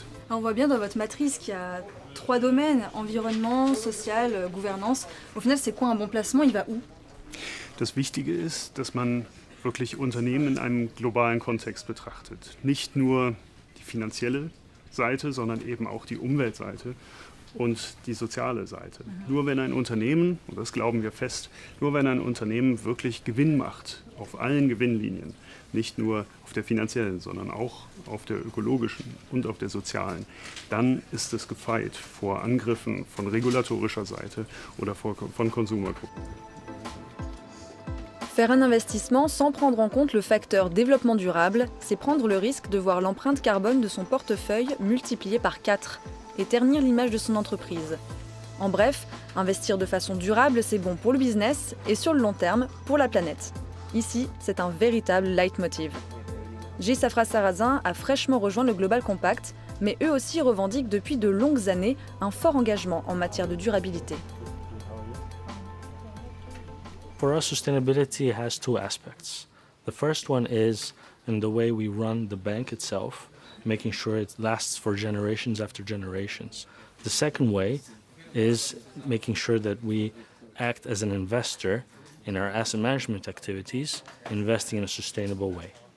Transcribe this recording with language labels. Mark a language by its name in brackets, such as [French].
[French] On voit bien dans votre matrice qu'il y a 3 domaines, environnement, social, gouvernance. Au final, c'est quoi un bon placement? Il va où? [German] Das Wichtige ist, dass man wirklich Unternehmen in einem globalen Kontext betrachtet. Nicht nur die finanzielle Seite, sondern eben auch die Umweltseite und die soziale Seite. Nur wenn ein Unternehmen, und das glauben wir fest, nur wenn ein Unternehmen wirklich Gewinn macht, auf allen Gewinnlinien, nicht nur auf der finanziellen, sondern auch auf der ökologischen und auf der sozialen, dann ist es gefeit vor Angriffen von regulatorischer Seite oder von Konsumergruppen. [French] Faire un investissement sans prendre en compte le facteur développement durable, c'est prendre le risque de voir l'empreinte carbone de son portefeuille multipliée par 4 et ternir l'image de son entreprise. En bref, investir de façon durable, c'est bon pour le business et sur le long terme, pour la planète. Ici, c'est un véritable leitmotiv. Safra Sarrazin a fraîchement rejoint le Global Compact, mais eux aussi revendiquent depuis de longues années un fort engagement en matière de durabilité. [English] For us, sustainability has 2 aspects. The first one is in the way we run the bank itself, making sure it lasts for generations after generations. The second way is making sure that we act as an investor in our asset management activities, investing in a sustainable way.